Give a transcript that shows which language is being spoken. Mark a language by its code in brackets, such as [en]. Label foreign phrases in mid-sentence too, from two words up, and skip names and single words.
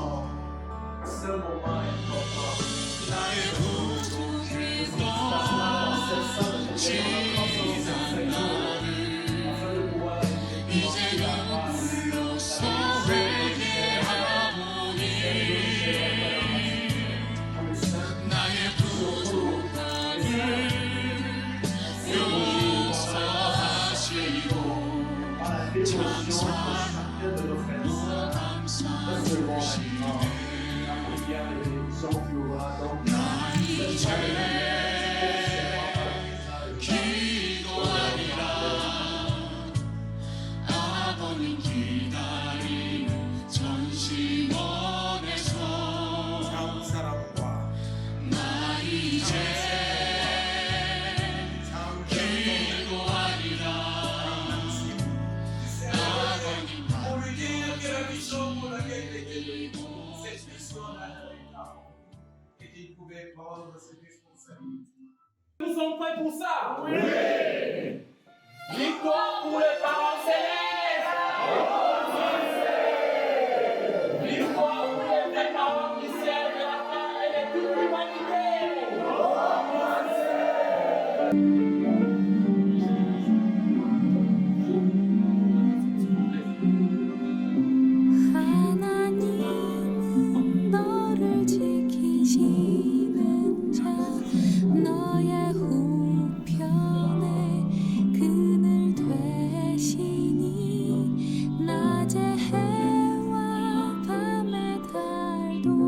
[ko] 나의 부족했던 지난 나를 이제는 불러서 회개하오니 나의 부족함을 용서하옵소서. [fr] dévotion pour chacun de nos frères et sœurs. Non seulement maintenant, la prière de bénédiction qui aura donc [ko] 아버님 기다리는 전심원에서 참 사랑과 나 이제 참 기도하리라 아버님 [fr] Pour lui dire que la mission pour laquelle il était venu, cette mission-là, et qu'il pouvait prendre ses responsabilités. Nous sommes prêts pour ça? Oui! Victoire pour les parents célestes! Victoire pour les vrais parents qui servent la terre et de toute l'humanité! [ko] 하나님은 너를 지키시는 자 너의 우편에 그늘 되시니 낮의 해와 밤의 달도